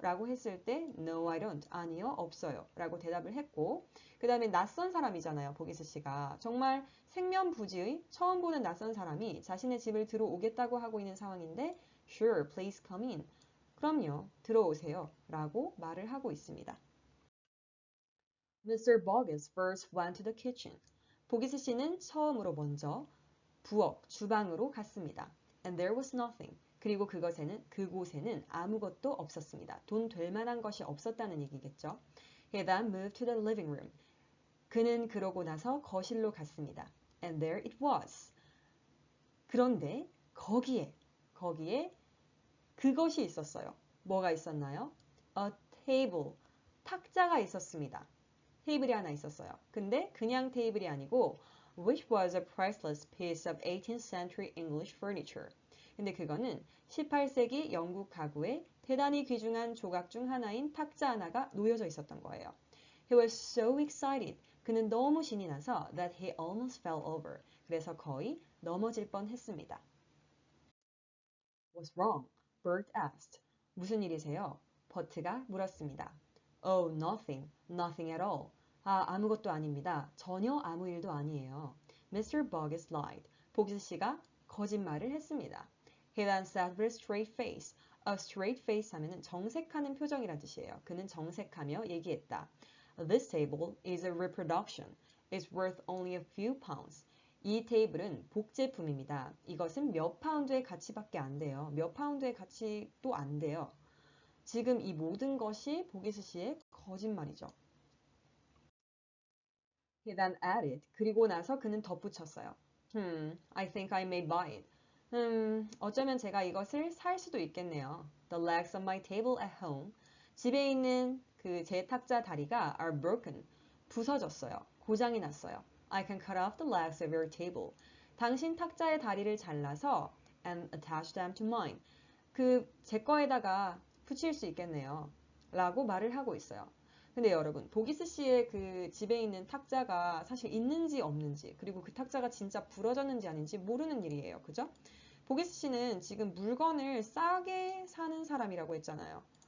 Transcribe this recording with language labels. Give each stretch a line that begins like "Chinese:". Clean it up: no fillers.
Korean: 라고 했을 때
English: No, I don't.
Korean: 아니요, 없어요. 라고 대답을 했고 그 다음에 낯선 사람이잖아요. 보기스 씨가. 정말 생면부지의 처음 보는 낯선 사람이 자신의 집을 들어오겠다고 하고 있는 상황인데
English: Sure, please come in.
Korean: 그럼요, 들어오세요. 라고 말을 하고 있습니다.
English: Mr. Boggis first went to the kitchen.
Korean: 보기스 씨는 처음으로 먼저 부엌, 주방으로 갔습니다.
English: And there was nothing.
Korean: 그리고 그곳에는 아무것도 없었습니다. 돈 될 만한 것이 없었다는 얘기겠죠.
English: He then moved to the living room.
Korean: 그는 그러고 나서 거실로 갔습니다.
English: And there it was.
Korean: 그런데 거기에 그것이 있었어요. 뭐가 있었나요?
English: A table.
Korean: 탁자가 있었습니다. 테이블이 하나 있었어요. 근데 그냥 테이블이 아니고
English: which was a priceless piece of 18th century English furniture.
Korean: 근데 그거는 18세기 영국 가구의 대단히 귀중한 조각 중 하나인 탁자 하나가 놓여져 있었던 거예요.
English: He was so excited.
Korean: 그는 너무 신이 나서
English: that he almost fell over.
Korean: 그래서 거의 넘어질 뻔했습니다.
English: What's wrong? Bert asked.
Korean: 무슨 일이세요? 버트가 물었습니다.
English: Oh, nothing. Nothing at all.
Korean: 아무것도 아닙니다. 전혀 아무 일도 아니에요.
English: Mr. Boggis lied.
Korean: 보기스 씨가 거짓말을 했습니다.
English: He then said with a straight face.
Korean: A straight face 하면은 정색하는 표정이란 뜻이에요. 그는 정색하며 얘기했다.
English: This table is a reproduction. It's worth only a few pounds.
Korean: 이 테이블은 복제품입니다. 이것은 몇 파운드의 가치밖에 안 돼요. 몇 파운드의 가치도 안 돼요. 지금 이 모든 것이 보기스 씨의 거짓말이죠.
English: He then added.
Korean: 그리고 나서 그는 덧붙였어요.
English: I think I may buy it.
Korean: 어쩌면 제가 이것을 살 수도 있겠네요.
English: The legs of my table at home.
Korean: 집에 있는 그 제 탁자 다리가
English: are broken.
Korean: 부서졌어요. 고장이 났어요.
English: I can cut off the legs of your table.
Korean: 당신 탁자의 다리를 잘라서
English: and attach them to mine.
Korean: 제 거에다가 붙일 수 있겠네요. 라고 말을 하고 있어요. 근데 여러분, 보기스 씨의 그 집에 있는 탁자가 사실 있는지 없는지, 그리고 그 탁자가 진짜 부러졌는지 아닌지 모르는 일이에요. 그죠? 보기스 씨는 지금 물건을 싸게 사는 사람이라고 했잖아요.